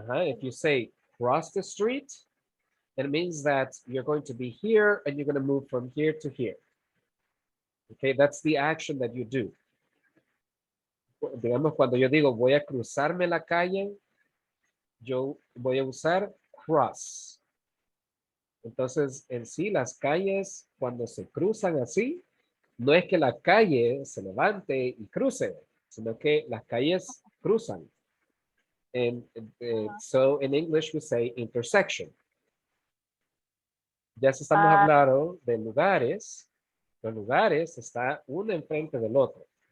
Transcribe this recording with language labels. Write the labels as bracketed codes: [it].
[en] If you say cross the street, it means that you're going to be here and you're going to move from here to here. Okay, that's the action that you do. [es] Digamos, cuando yo digo voy a cruzarme la calle, yo voy a usar cross. Entonces, en sí, las calles, cuando se cruzan así, no es que la calle se levante y cruce, sino que las calles cruzan. [en] And so in English we say intersection. [es] Ya si estamos [en] But [es] hablando de lugares, los lugares está uno enfrente del otro.